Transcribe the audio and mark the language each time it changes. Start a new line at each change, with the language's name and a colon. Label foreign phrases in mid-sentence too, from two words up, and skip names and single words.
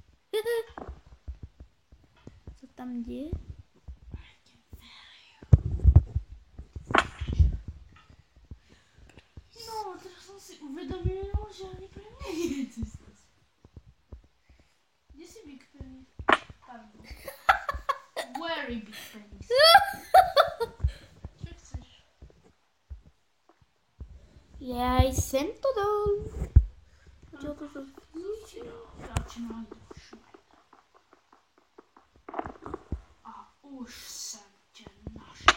Czech: Co tam děje?
Slovak: No, teraz som si uvedomil, že ani pre mňa nie je cesta späť. Kde si Big Penis? Pardon. Very Big Penis. Čo chceš?
Czech: Já jsem to dal.
Slovak: Začínaj do šmajda.
Czech: A už jsem tě našel.